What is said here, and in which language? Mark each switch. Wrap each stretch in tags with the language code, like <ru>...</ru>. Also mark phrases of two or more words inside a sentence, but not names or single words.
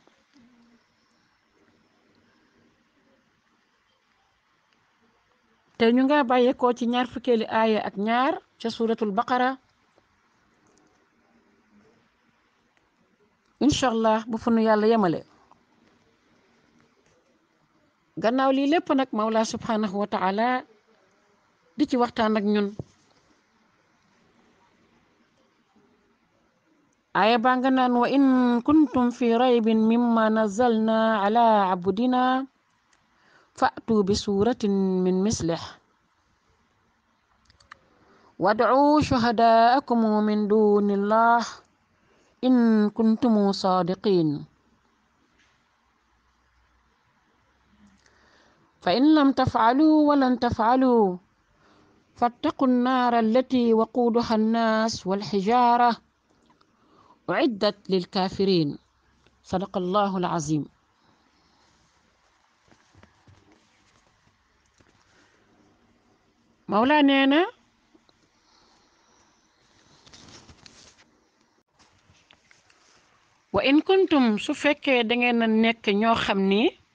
<wo>te ñu nga bàyyeekoo ci ñaar fukkeeli aaya ak ñaar ca suratul baqara inshallah bu fu nu yàlla yemale gannaaw lii lépp nag mawla</wo> <ar>سبحانه وتعالى</ar> <wo>di ci waxtaan ak ñun aaya baa nga naan</wo> <ar>وإن كنتم في ريب مما نزلنا على عبدنا فأتوا بسورة من مثله وادعوا شهداءكم من دون الله إن كنتم صادقين فإن لم تفعلوا ولن تفعلوا فاتقوا النار التي وقودها الناس والحجارة أعدت للكافرين صدق الله العظيم</ar> <wo>mawla nee na</wo> <ar>وإن كنتم</ar> <wo>su fekkee da ngeen a nekk ñoo xam ni</wo>